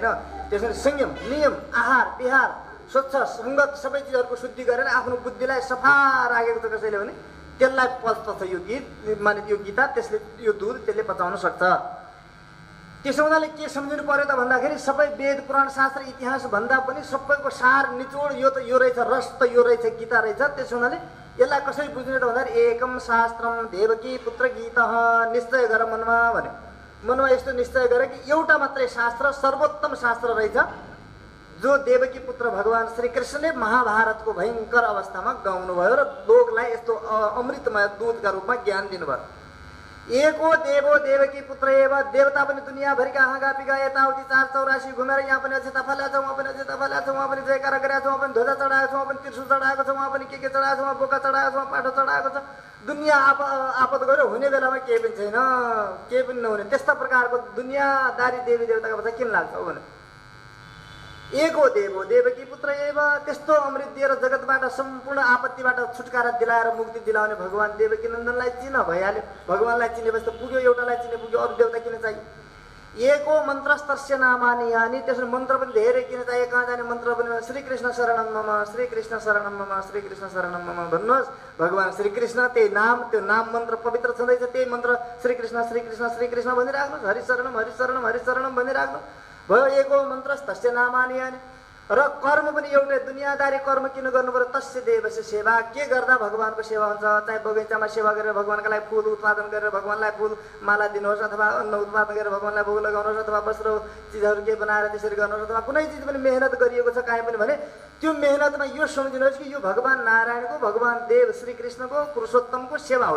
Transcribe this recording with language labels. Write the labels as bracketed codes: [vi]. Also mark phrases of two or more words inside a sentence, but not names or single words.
[ne] त्यसैले संयम, नियम, आहार विहार, स्वच्छ सङ्गत सबै चिजहरूको शुद्धि गरेर आफ्नो बुद्धिलाई सफा राखेको छ कसैले भने त्यसलाई पच्दछ यो गीत माने यो गीता, त्यसले यो दुध त्यसले पचाउन सक्छ। त्यसो हुनाले के सम्झिनु पर्यो त भन्दाखेरि सबै वेद पुराण शास्त्र इतिहास भन्दा पनि सबैको सार निचोड यो त यो रहेछ, रस त यो रहेछ, गीता रहेछ। त्यसो हुनाले यसलाई कसरी बुझ्ने त भन्दाखेरि [sa] एकम शास्त्रम देवकी पुत्र गीत [ne] निश्चय गर मनमा भन्यो। मनमा यस्तो निश्चय गरे कि एउटा मात्रै शास्त्र सर्वोत्तम शास्त्र रहेछ जो देवकी पुत्र भगवान श्री कृष्णले महाभारतको भयङ्कर अवस्थामा गाउनुभयो र लोकलाई यस्तो अमृतमय दूधका रूपमा ज्ञान दिनुभयो। [sa] एको देवो देवकी पुत्र एव, [ne] देवता पनि दुनियाँभरिका हाँगा पिगा यताउति 484 घुमेर यहाँ पनि अझै तफा ल्याएको छ, उहाँ पनि अझै तफा ल्याएको छ, उहाँ पनि जयकारा गरेको छ, उहाँ पनि ध्वजा चढाएको छ, उहाँ पनि त्रिशूल चढाएको छ, उहाँ पनि के चढाएको छ, उहाँ बोका चढाएको छ, उहाँ पाठो चढाएको छ। दुनियाँ आपद गऱ्यो, हुने बेलामा केही पनि छैन, केही पनि नहुने, त्यस्ता प्रकारको दुनियाँदारी देवी देवताको पछि किन लाग्छ हो भने [sa] एको देवो देवकी पुत्र एव, [ne] त्यस्तो अमृत दिएर जगतबाट सम्पूर्ण आपत्तिबाट छुटकारा दिलाएर मुक्ति दिलाउने भगवान देवकी नन्दनलाई चिन भइहाल्यो। भगवानलाई चिनेपछि त पुग्यो, एउटालाई चिने पुग्यो, अरू देवता किन चाहियो? [sa] एको मन्त्रस्तस्य नामानि यानि। [ne] त्यसो मन्त्र पनि धेरै किन चाहियो, कहाँ जाने मन्त्र पनि [sa] श्रीकृष्ण शरणम मम, श्रीकृष्ण शरणम मम, श्रीकृष्ण शरणम मम [ne] भन्नुहोस्। भगवान् श्रीकृष्ण त्यही नाम, त्यो नाम मन्त्र पवित्र छँदैछ, त्यही मन्त्र श्रीकृष्ण श्रीकृष्ण श्रीकृष्ण भनिराख्नुहोस्, [sa] हरिशरणम हरिशरणम हरिशरणम [ne] भनिराख्नु भयो। [sa] एको मन्त्रस्तस्य नामानि यानि। [ne] र कर्म पनि एउटै, दुनियादारी कर्म किन गर्नु पर्यो, [sa] तस्य देवस्य सेवा। [ne] के गर्दा भगवानको सेवा हुन्छ, चाहे बगैँचामा सेवा गरेर भगवानका लागि फुल उत्पादन गरेर भगवानलाई फुल माला दिनुहोस्, अथवा अन्न उत्पादन गरेर भगवानलाई भोग लगाउनुहोस्, अथवा वस्त्र चिजहरू के बनाएर त्यसरी गर्नुहोस्, अथवा कुनै चिज पनि मेहनत गरिएको छ काहीँ पनि भने त्यो मेहनतमा यो सम्झिनुहोस् कि यो भगवान नारायणको, भगवान देव श्रीकृष्णको, पुरुषोत्तमको सेवा हो।